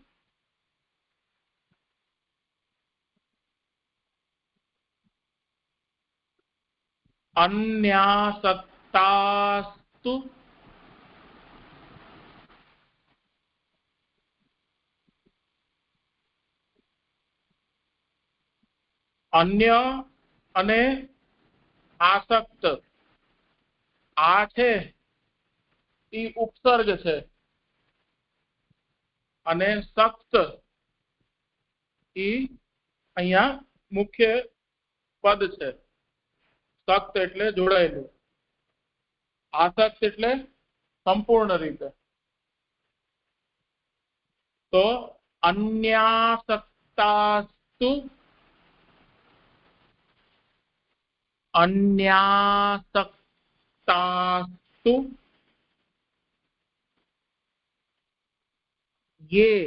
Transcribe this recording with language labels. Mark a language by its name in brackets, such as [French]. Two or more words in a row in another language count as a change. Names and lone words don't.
[Gujarati] અન્યાસક્તાસ્તુ અન્ય અને આસક્ત આ છે ઈ ઉપસર્ગ છે અને સક્ત ઈ અહીંયા મુખ્ય પદ છે। સક્ત એટલે જોડાયેલું, આસક્ત એટલે સંપૂર્ણ રીતે। તો અન્યાસક્તાસ્તુ અન્યાસક્તાસ્તુ યે